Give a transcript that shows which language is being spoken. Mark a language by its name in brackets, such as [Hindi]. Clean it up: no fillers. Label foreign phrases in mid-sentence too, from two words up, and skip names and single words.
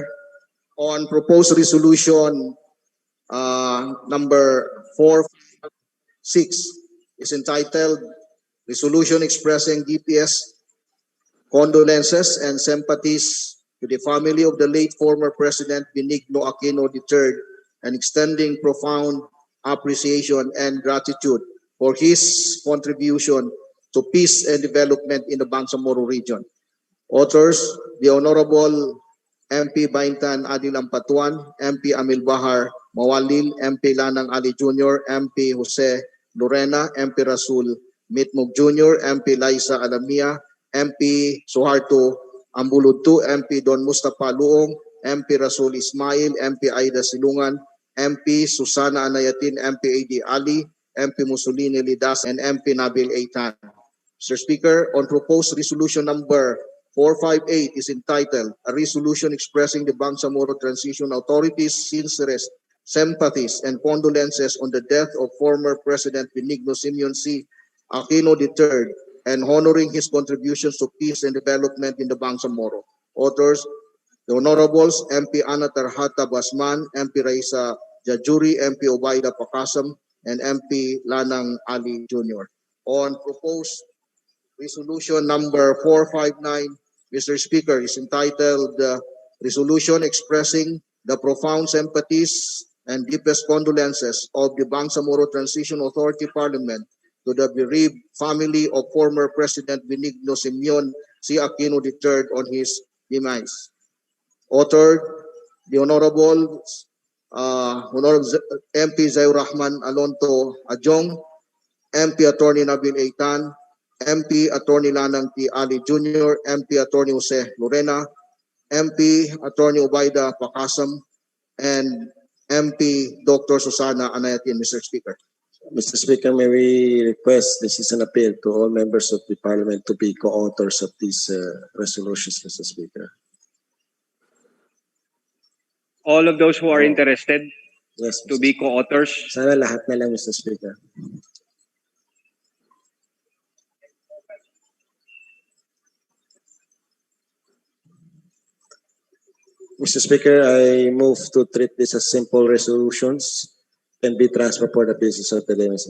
[English] On proposed resolution number 456 is entitled Resolution Expressing DPS Condolences and Sympathies to the family of the late former President Benigno Aquino III and extending profound appreciation and gratitude for his contribution to peace and development in the Bangsamoro region. Authors, the Honorable MP Baintan Adil Ampatuan, MP Amil Bahar Mawalil, MP Lanang Ali Jr., MP Jose Lorena, MP Rasul Mitmug Jr., MP Liza Alamia, MP Suharto Ambuludtu, MP Don Mustafa Luong, MP Rasul Ismail, MP Aida Silungan, MP Susana Anayatin, MP A.D. Ali, MP Mussolini Lidas, and MP Nabil Eitan. Mr. Speaker, on proposed resolution number 458 is entitled A Resolution Expressing the Bangsamoro Transition Authority's sincerest sympathies and condolences on the death of former President Benigno Simeon C. Aquino III and honoring his contributions to peace and development in the Bangsamoro. Authors, the Honorables MP Ana Tarhata Basman, MP Raisa Jajuri, MP Obaida Pakasam, and MP Lanang Ali Jr. On proposed resolution number 459, Mr. Speaker, is entitled Resolution Expressing the Profound Sympathies and Deepest Condolences of the Bangsamoro Transition Authority Parliament to the bereaved family of former President Benigno Simeon C. Aquino III on his demise. Authored, the Honorable MP Zair Rahman Alonto Ajong, MP Attorney Nabil Eitan, MP Attorney Lanang T. Ali Jr., MP Attorney Jose Lorena, MP Attorney Obaida Pakasam, and MP Dr. Susana Anayatin, Mr. Speaker. Mr. Speaker, may we request, this is an appeal to all members of the Parliament to be co-authors of these resolutions, Mr. Speaker. All of those who are interested to be co-authors. [Filipino] Sana lahat na lang, [English] Mr. Speaker. Mr. Speaker, I move to treat this as simple resolutions and be transferred for the business of the day, Mr.